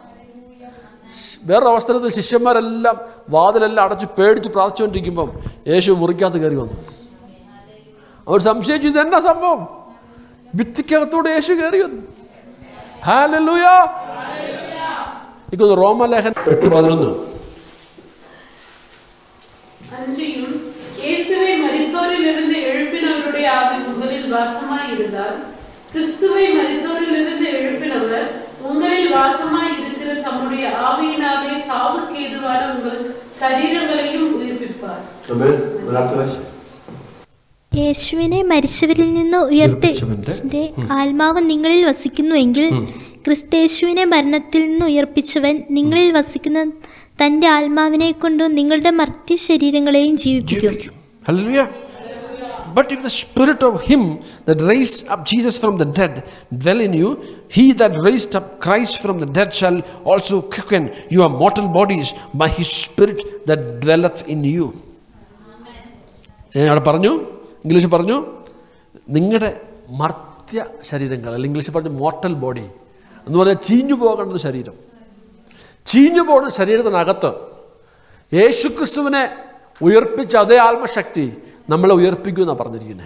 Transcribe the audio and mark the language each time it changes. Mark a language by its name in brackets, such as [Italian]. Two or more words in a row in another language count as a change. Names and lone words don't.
[Malayalam] വേറൊരു അവസരത്തിൽ ശിഷ്യന്മാരെല്ലാം വാതിലെല്ലാം അടച്ച് പേടിച്ച് പ്രാർത്ഥിച്ചുകൊണ്ടിരിക്കുമ്പം യേശു മുറിക്കകത്ത് കയറി വന്നു. അവർ സംശയിച്ചു, ഇതെന്നാ സംഭവം? ഭിത്തിക്കകത്തൂടെ യേശു കയറി വന്നു. ഹല്ലേലൂയ. എനിക്കൊന്ന് റോമാലേഖനം 8:11. [Tamil] இயேசுவை மரித்தோரிலிருந்து எழுப்பினவருடைய ஆவி உங்களில் வாசமாய் இருந்தால், கிறிஸ்துவை மரித்தோரிலிருந்து எழுப்பினவர் உங்களில் வாசமாய் இருக்கிற தம்முடைய ஆவியினாலே சாவுக்கு ஏதுவான உங்கள் சரீரங்களையும் உயிர்ப்பிப்பார். [Malayalam] യേശുവിനെ മരിച്ചവരിൽ നിന്ന് ഉയർത്തിച്ചവന്റെ ആത്മാവ് നിങ്ങളിൽ വസിക്കുന്നുവെങ്കിൽ ക്രിസ്തയേശുവിനെ മരണത്തിൽ നിന്ന് ഉയർപ്പിച്ചവൻ നിങ്ങളിൽ വസിക്കുന്ന തന്റെ ആത്മാവിനെ കൊണ്ട് നിങ്ങളുടെ മർത്യ ശരീരങ്ങളെയും ജീവിപ്പിക്കും. Hallelujah. [English] But if the spirit of him that raised up Jesus from the dead dwell in you, he that raised up Christ from the dead shall also quicken your mortal bodies by his spirit that dwelleth in you. [Malayalam] അവിടെ പറഞ്ഞു, ഇംഗ്ലീഷ് പറഞ്ഞു, നിങ്ങളുടെ മർത്യ ശരീരങ്ങൾ, അല്ലെങ്കിൽ ഇംഗ്ലീഷ് പറഞ്ഞു [English] mortal body [Malayalam] എന്ന് പറഞ്ഞാൽ ചീഞ്ഞു പോകേണ്ട ശരീരം. ചീഞ്ഞു പോകുന്ന ശരീരത്തിനകത്ത് യേശുക്രിസ്തുവിനെ ഉയർപ്പിച്ച അതേ ആത്മശക്തി നമ്മളെ ഉയർപ്പിക്കുമെന്നാണ് പറഞ്ഞിരിക്കുന്നത്.